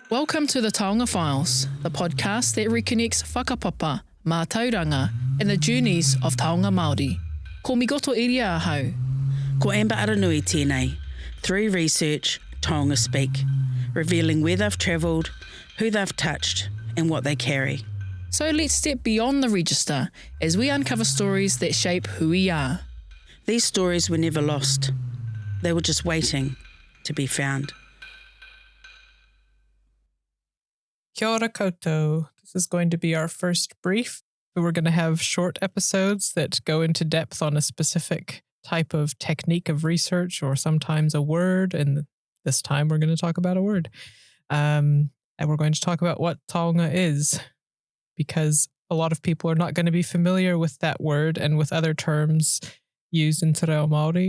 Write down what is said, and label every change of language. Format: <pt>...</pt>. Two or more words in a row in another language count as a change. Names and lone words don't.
<en>Welcome to the Taonga Files, the podcast that reconnects</en> <mi>whakapapa, mātauranga,</mi> <en>and the journeys of</en> <mi>Taonga Māori. Ko migoto iria ahau. Ko Amber Aranui tēnei,</mi> <en>through research, Taonga speak, revealing where they've travelled, who they've touched, and what they carry. So let's step beyond the register as we uncover stories that shape who we are. These stories were never lost. They were just waiting to be found.</en> <mi>Kia ora koutou.</mi> <en>This is going to be our first brief. We're going to have short episodes that go into depth on a specific type of technique of research or sometimes a word. And this time we're going to talk about a word. And we're going to talk about what Taonga is, because a lot of people are not going to be familiar with that word and with other terms used in Te Reo Māori.</en>